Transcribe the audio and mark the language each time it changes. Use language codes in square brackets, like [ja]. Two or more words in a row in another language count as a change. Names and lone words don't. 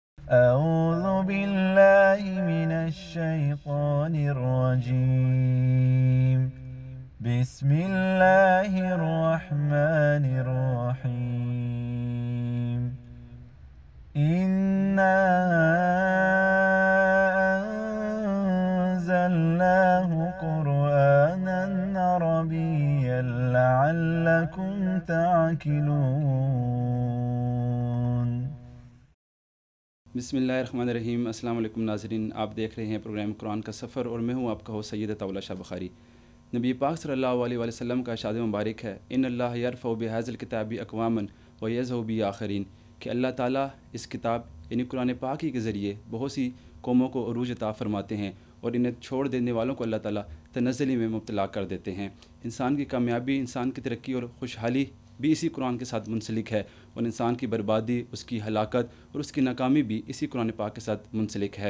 [ar] أعوذ بالله من الشيطان الرجيم بسم الله الرحمن الرحيم إنا أنزلناه قرآنا عربيا لعلكم تعقلون۔ بسم اللہ الرحمن الرحیم۔ [ur] السلام علیکم ناظرین، آپ دیکھ رہے ہیں پروگرام قرآن کا سفر اور میں ہوں آپ کا ہوسٹ سید عطاء اللہ شاہ بخاری۔ نبی پاک [ar] صلی اللہ علیہ وسلم [ur] کا ارشاد مبارک ہے، [ar] ان اللہ یرفع بہذا الکتاب اقواما ویضع به آخرین، [ur] کہ اللہ تعالیٰ اس کتاب یعنی قرآن پاک ہی کے ذریعے بہت سی قوموں کو عروج عطا فرماتے ہیں اور انہیں چھوڑ دینے والوں کو اللہ تعالیٰ تنزلی میں مبتلا کر دیتے ہیں۔ انسان کی کامیابی، انسان کی ترقی اور خوشحالی بھی اسی قرآن کے ساتھ منسلک ہے، اور انسان کی بربادی، اس کی ہلاکت اور اس کی ناکامی بھی اسی قرآن پاک کے ساتھ منسلک ہے۔